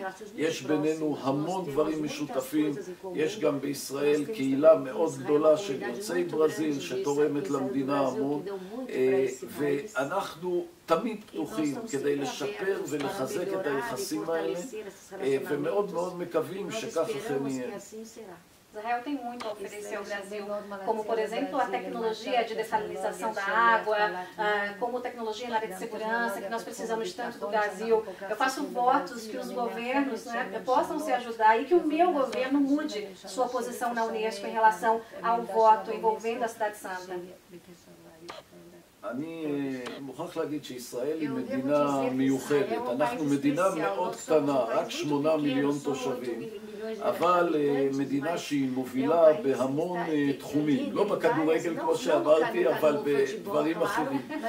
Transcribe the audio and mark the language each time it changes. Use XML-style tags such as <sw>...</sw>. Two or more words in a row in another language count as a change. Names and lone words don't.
<he>יש בינינו המון דברים משותפים. יש גם בישראל קהילה מאוד גדולה של יוצאי ברזיל שתורמת למדינה המון, ואנחנו תמיד פתוחים כדי לשפר ולחזק את היחסים האלה, ומאוד מאוד מקווים שכך אכן יהיה.</he> <pt>Israel tem muito a oferecer ao Brasil, como, por exemplo, a tecnologia de dessalinização da água, como tecnologia na área de segurança, que nós precisamos tanto do Brasil. Eu faço votos que os governos, né, possam se ajudar e que o meu governo mude sua posição na Unesco em relação ao voto envolvendo a Cidade Santa.</pt> <he>אני מוכרח להגיד שישראל היא מדינה מיוחדת. אנחנו מדינה מאוד קטנה, רק 8 מיליון תושבים, אבל מדינה שהיא מובילה בהמון תחומים, לא בכדורגל כמו שאמרתי, אבל בדברים אחרים.</he>